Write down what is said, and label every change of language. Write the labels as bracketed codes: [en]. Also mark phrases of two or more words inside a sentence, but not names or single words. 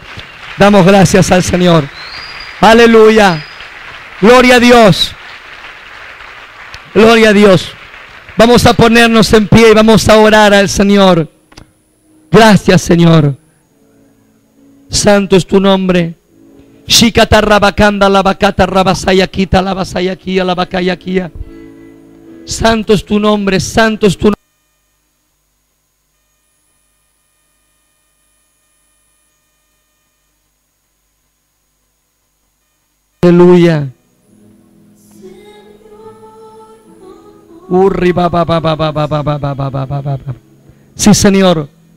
[es] Damos gracias al Señor. Aleluya. Gloria a Dios. Gloria a Dios. Vamos a ponernos en pie y vamos a orar al Señor. Gracias, Señor. Santo es tu nombre. Shikata rabakanda labakata rabasayakita labasayakia labakayakia. Santo es tu nombre, santo es tu nombre. Aleluya. Sí, Señor.